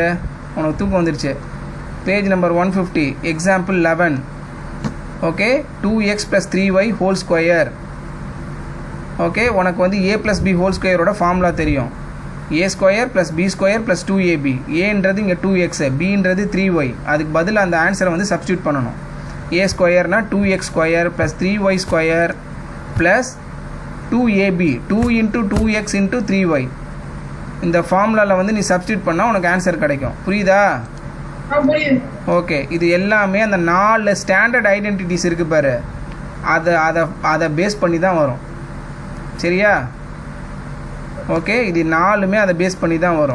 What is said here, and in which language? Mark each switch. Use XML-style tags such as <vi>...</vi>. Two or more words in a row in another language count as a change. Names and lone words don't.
<ta>உனக்கு தூக்கம் வந்துருச்சு.</ta> <en>page number</en> <ta>150, எக்ஸாம்பிள் 11. ஓகே, 2x + 3y</ta> <en>whole square.</en> <ta>ஓகே, உனக்கு வந்து a + b</ta> <en>whole square formula</en> <ta>தெரியும். a² + b² + 2ab. ஏன்றது இங்கே 2x, bன்றது 3y. அதுக்கு பதில் அந்த ஆன்சரை வந்து சப்ஸ்டியூட் பண்ணணும். a² 2x² + 3y² + 2ab. 2 × 2x × 3y. இந்த ஃபார்முலாவில் வந்து நீ சப்ஸ்டியூட் பண்ணால் உனக்கு ஆன்சர் கிடைக்கும். புரியுதா? ஓகே, இது எல்லாமே அந்த 4</ta> <en>standard identities</en> <ta>இருக்குது பாரு, அதை பேஸ் பண்ணி தான் வரும். சரியா? ஓகே, இது 4மே அதை பேஸ் பண்ணி தான் வரும்.</ta>